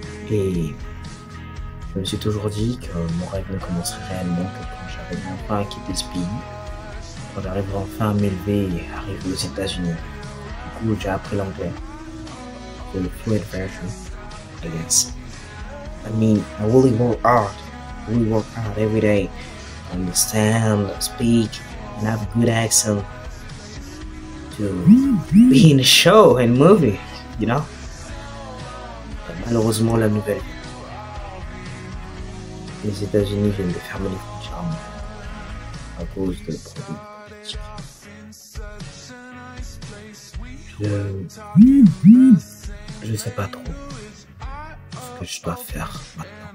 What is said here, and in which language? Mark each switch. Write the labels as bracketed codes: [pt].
[fr] Et je me suis toujours dit que mon rêve ne commencerait réellement que quand j'arriverai enfin à quitter ce pays, quand j'arriverai enfin à m'élever et arriver aux États-Unis. Du coup, j'ai appris l'anglais. [en] The fluid version, I guess. I mean, I really work hard every day to understand, speak, and have a good accent to be in a show and movie, you know? [fr] Et malheureusement, la nouvelle. Les États-Unis viennent de fermer les frontières à cause de problèmes politiques. Je sais pas trop ce que je dois faire maintenant.